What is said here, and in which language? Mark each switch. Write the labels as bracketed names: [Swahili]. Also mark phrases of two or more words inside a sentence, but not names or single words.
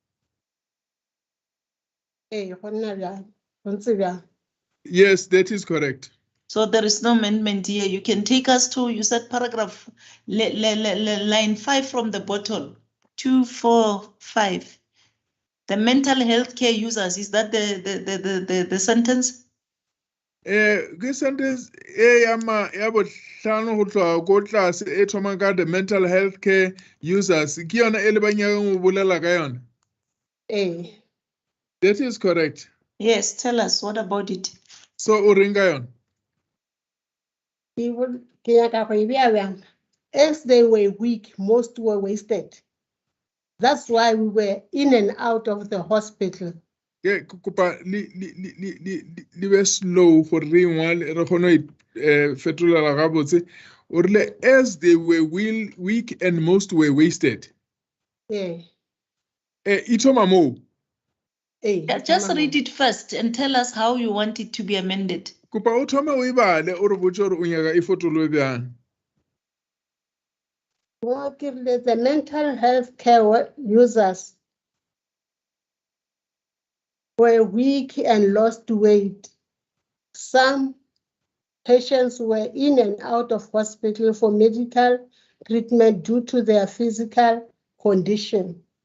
[English] Yes, that is correct. So there is no amendment here. You can take us to, you said paragraph, line 5 from the bottom, 245. The mental health care users, is that the sentence? This sentence [Northern Sotho] ya bohlano go tloga ko tlase e thoma ka [English] the mental health care users [Northern Sotho] ke yona e le ba nyakang go bolela ka yona. [English] That is correct. Yes, tell us, what about it? [Northern Sotho] So o reng ka yona? [English] As they were weak, most were wasted. That's why we were in and out of the hospital. [Northern Sotho] Ke kopa le be slow gore re ngwale re kgone fetolela ga botse o rile [English] as they were weak and most were wasted. Yeah. [Northern Sotho] E thoma mo. [English] Just read it first and tell us how you want it to be amended. [Northern Sotho] Kopa o thome o e bale o re botse gore o nyaka e fotolwe bjang. [English] The mental health care users were weak and lost weight. Some patients were in and out of hospital for medical treatment due to their physical condition.